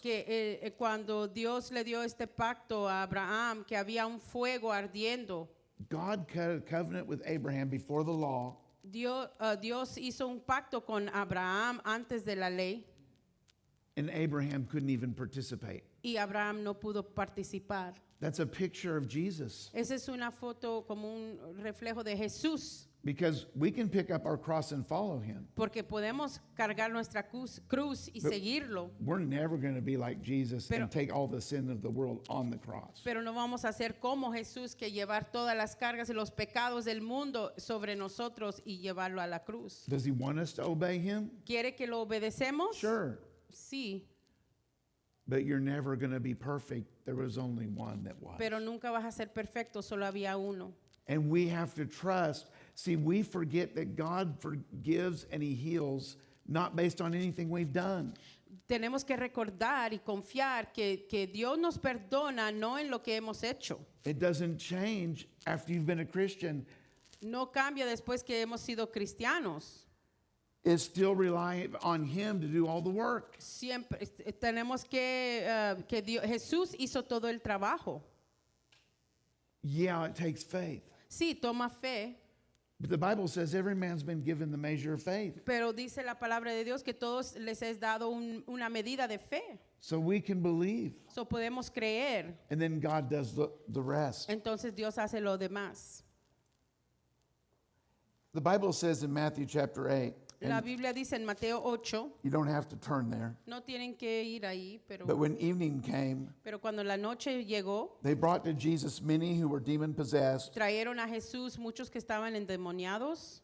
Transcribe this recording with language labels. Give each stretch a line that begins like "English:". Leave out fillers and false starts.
Spanish: Que cuando Dios le dio este pacto a Abraham, que había un fuego ardiendo,
English: God cut a covenant with Abraham before the law,
Spanish: Dios hizo un pacto con Abraham antes de la ley
English: and Abraham couldn't even participate.
Spanish: y Abraham no pudo participar.
English: That's a picture of Jesus,
Spanish: Esa es una foto como un reflejo de Jesús,
English: because we can pick up our cross and follow him.
Spanish: porque podemos cargar nuestra cruz y
English: But-
Spanish: seguirlo,
English: We're never going to be like Jesus
Spanish: Pero-
English: and take all the sin of the world on the cross.
Spanish: pero no vamos a ser como Jesús, que llevar todas las cargas y los pecados del mundo sobre nosotros y llevarlo a la cruz.
English: Does he want us to obey him?
Spanish: ¿Quiere que lo obedecemos?
English: Sure.
Spanish: Sí,
English: But you're never going to be perfect. There was only one that was.
Spanish: pero nunca vas a ser perfecto, solo había uno.
English: And we have to trust. See, we forget that God forgives and he heals not based on anything we've done.
Spanish: Tenemos que recordar y confiar que Dios nos perdona no en lo que hemos hecho.
English: It doesn't change after you've been a Christian.
Spanish: No cambia después que hemos sido cristianos.
English: It's still relying on him to do all the work.
Spanish: Siempre tenemos que Jesús hizo todo el trabajo.
English: Yeah, it takes faith.
Spanish: Sí, toma fe,
English: But the Bible says every man's been given the measure of faith.
Spanish: Pero dice la palabra de Dios que todos les es dado una medida de fe.
English: So we can believe.
Spanish: So podemos creer.
English: And then God does the rest.
Spanish: Entonces Dios hace lo demás.
English: The Bible says in Matthew chapter 8,
Spanish: La
English: and
Spanish: Biblia dice en Mateo 8,
English: you don't have to turn there,
Spanish: no tienen que ir ahí,
English: but when evening came,
Spanish: pero cuando la noche llegó,
English: they brought to Jesus many who were demon possessed,
Spanish: trajeron a Jesús muchos que estaban endemoniados